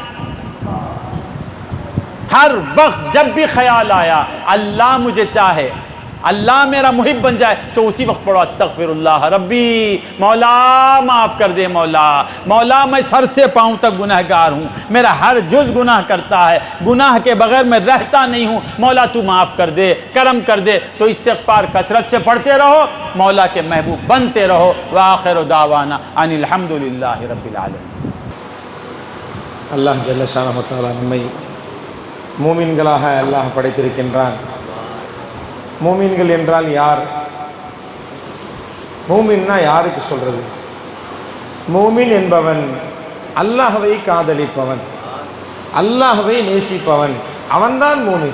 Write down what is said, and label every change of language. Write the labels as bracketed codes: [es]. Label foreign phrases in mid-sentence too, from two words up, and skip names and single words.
[ur] ہر وقت جب بھی خیال آیا اللہ مجھے چاہے، اللہ میرا محب بن جائے، تو اسی وقت پڑھو [ar] استغفر اللہ ربی، [ur] مولا معاف کر دے، مولا میں سر سے پاؤں تک گنہگار ہوں، میرا ہر جز گناہ کرتا ہے، گناہ کے بغیر میں رہتا نہیں ہوں، مولا تو معاف کر دے، کرم کر دے۔ تو استغفار کثرت سے پڑھتے رہو، مولا کے محبوب بنتے رہو۔ [ar] وآخر دعوانا ان الحمدللہ رب العالمین۔ الله جل شأنه تعالى [ta] நம்மை மூமின்களாக அல்லாஹ் படைத்திருக்கின்றான். மூமின்கள் என்றால் யார்? மூமின்னா யாருக்கு சொல்றது? மூமின் என்பவன் அல்லாஹ்வை காதலிப்பவன், அல்லாஹ்வை நேசிப்பவன், அவன்தான் மூமின்.